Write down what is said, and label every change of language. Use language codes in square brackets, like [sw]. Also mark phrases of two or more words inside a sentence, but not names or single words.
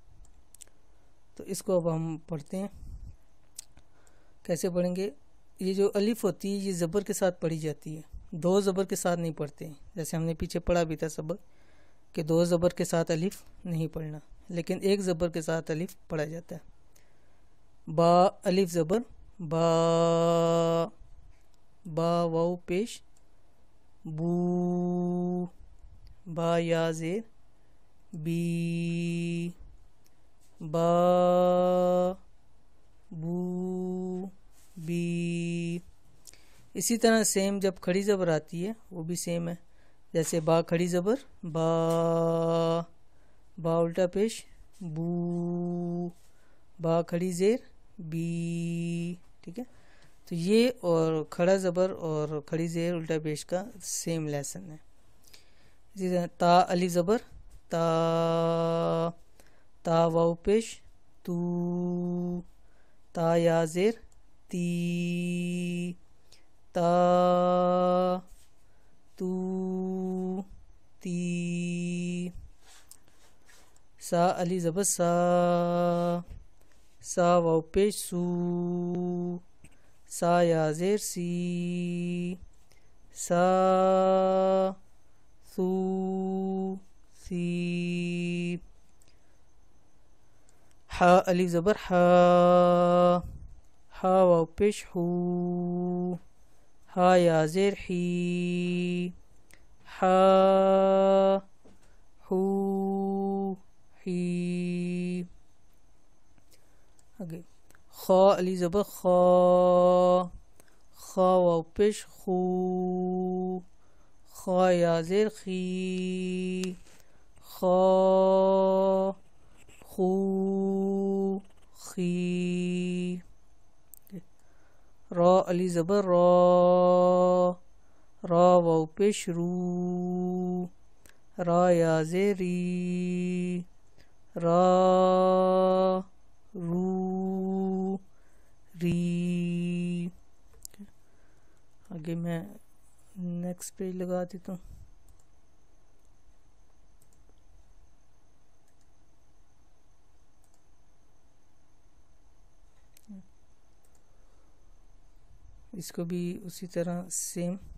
[ur] تو اس کو اب ہم پڑھتے ہیں. کیسے پڑھیں گے؟ یہ جو الف ہوتی ہے یہ زبر کے ساتھ پڑھی جاتی ہے، 2 زبر کے ساتھ نہیں پڑھتے ہیں. جیسے ہم نے پیچھے پڑھا بھی تھا سبق کہ 2 زبر کے ساتھ الف نہیں پڑھنا، لیکن 1 زبر کے ساتھ الف پڑھا جاتا ہے. با الف زبر با، با واو پیش بو، با یا زیر بی، با بو بی. اسی طرح سیم جب کھڑی زبر آتی ہے وہ بھی سیم ہے. جیسے با کھڑی زبر با، با الٹا پیش بو، با کھڑی زیر بی، ٹھیک ہے. تو یہ اور کھڑا زبر اور کھڑی زیر الٹا پیش کا [en] same lesson [ur] ہے. اسی طرح تا الف زبر تا، تا واو پیش تو، تا یا زیر تی، تا تو تی. سا الف زبر سا، سا واو پیش سو، سا یا زیر سی، سا سو سی. ہا الف زبر ہا، ہا واو پیش ہو، ہا یا زیر ہی، ہا ہو ہی. آگے خا الف زبر خا، خا واو پیش خو، خا یا زیر خی، خا خو خی. را الف زبر را، را واو پیش رو، را یا زیر ری، را رو ری. آگے میں [en] next page [ur] لگا دیتا ہوں. اس کو بھی اسی طرح سیم.